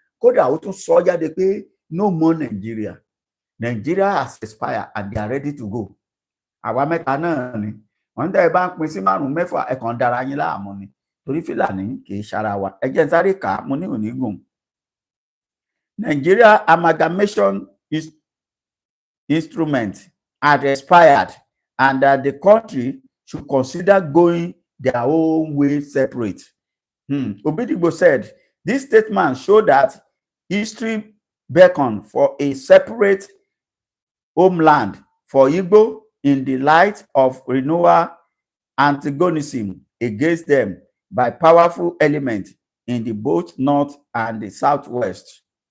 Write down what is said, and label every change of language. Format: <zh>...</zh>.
<yo>Kódà ó tún sọ jáde pé</yo> <en>no more Nigeria has expired and they are ready to go.</en> <yo>Àwa mẹ́ta náà ni wọ́n tẹ́ ẹ bá ń pín sí 5-6 ẹ kàn dára yín láàmú ni, torí Fúlàní kì í ṣara wa. Ẹ jẹ́ n sáré kà á, mo ní òní gùn.</yo> <en>Nigeria amalgamation instrument had expired and that the country should consider going their own way separate. Obidigbo said this statement showed that history beckoned for a separate homeland for Igbo in the light of renewal antagonism against them by powerful elements in the both north and the southwest.</en>